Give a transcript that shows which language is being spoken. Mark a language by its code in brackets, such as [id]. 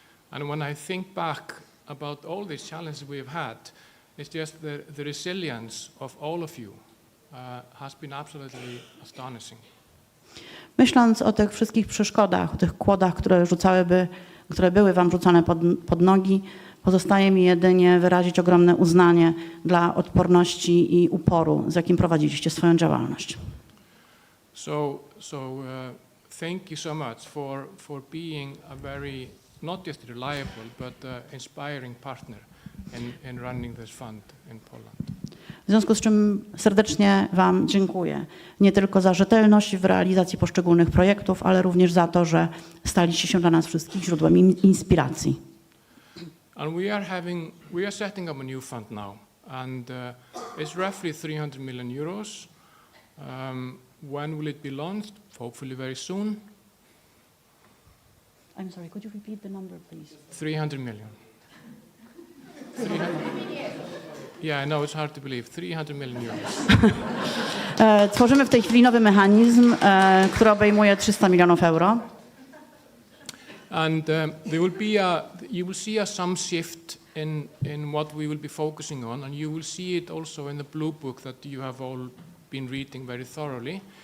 [en] And when I think back about all these challenges we have had, it's just the resilience of all of you has been absolutely astonishing. [pl] Myśląc o tych wszystkich przeszkodach, o tych kłodach, które były wam rzucane pod nogi, pozostaje mi jedynie wyrazić ogromne uznanie dla odporności i uporu, z jakim prowadziliście swoją działalność. [en] So thank you so much for being a very, not just reliable, but inspiring partner in running this fund in Poland. [pl] W związku z czym serdecznie wam dziękuję. Nie tylko za rzetelność w realizacji poszczególnych projektów, ale również za to, że staliście się dla nas wszystkich źródłem inspiracji. [en] And we are setting up a new fund now, and it's roughly 300 million euros. When will it be launched? Hopefully very soon. I'm sorry, could you repeat the number, please? 300 million. 300 Yeah, I know it's hard to believe. 300 million euros. [pl] Tworzymy w tej chwili nowy mechanizm, który obejmuje 300 milionów euro. [en] And you will see some shift in what we will be focusing on, and you will see it also in the blue book that you have all been reading very thoroughly.